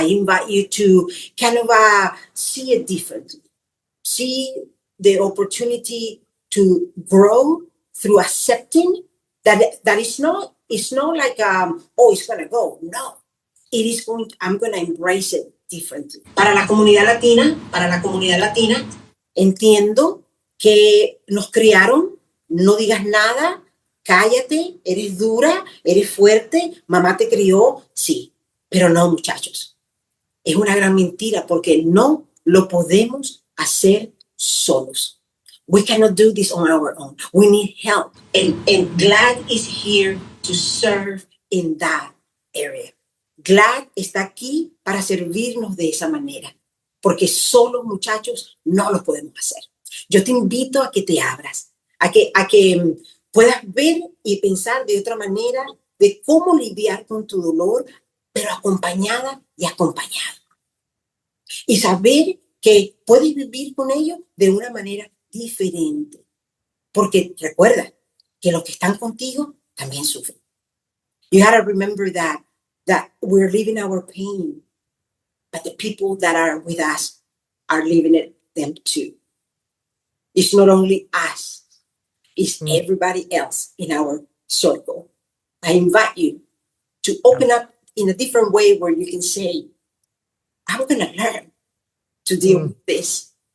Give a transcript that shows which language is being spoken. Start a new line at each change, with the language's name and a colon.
English: I invite you to kind of see it differently. See the opportunity to grow through accepting that it's not like, it's going to go. No, I'm going to embrace it differently.
Spanish: Para la comunidad latina, entiendo que nos criaron, no digas nada, cállate, eres dura, eres fuerte, mamá te crió, sí, pero no, muchachos. Es una gran mentira porque no lo podemos hacer solos.
English: We cannot do this on our own. We need help. And GLAD is here to serve in that area.
Spanish: GLAD está aquí para servirnos de esa manera, porque solos, muchachos, no lo podemos hacer. Yo te invito a que te abras, a que puedas ver y pensar de otra manera de cómo lidiar con tu dolor, pero acompañada y acompañado. Y saber que puedes vivir con ello de una manera diferente. Porque recuerda que los que están contigo también sufren.
English: You have to remember that we're living our pain, but the people that are with us are living them too. It's not only us, it's everybody else in our circle. I invite you to open up in a different way where you can say, I'm going to learn to deal with this.